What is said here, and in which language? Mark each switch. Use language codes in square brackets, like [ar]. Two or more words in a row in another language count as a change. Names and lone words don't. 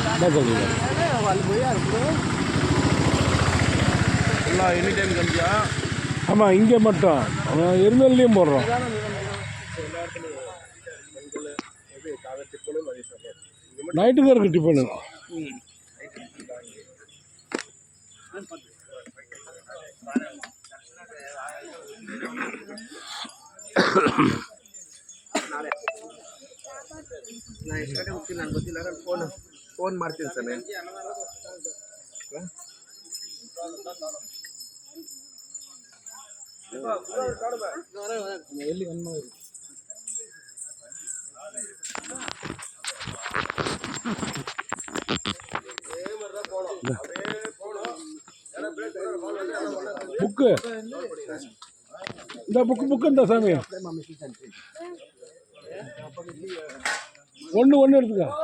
[ta] என்ன சொல்றீங்க? எல்லாம் [en] any time [ta] கம்மியா? ஆமாம், இங்கே மட்டும் இருந்ததுலேயும் போடுறோம். நைட்டுக்கு இருக்குது டிஃபனு. [kn] ನಾನು ಎಷ್ಟು ಗಂಟೆ ಹೋಗ್ತೀನಿ ನನಗೆ ಗೊತ್ತಿಲ್ಲ. ನಾನು ಫೋನ್ ಮಾಡ್ತೀನಿ ಸರ್. ಎಲ್ಲಿ [ta] புக்கு இந்த புக்கு இந்த சாமி ஒன்று எடுத்துக்க.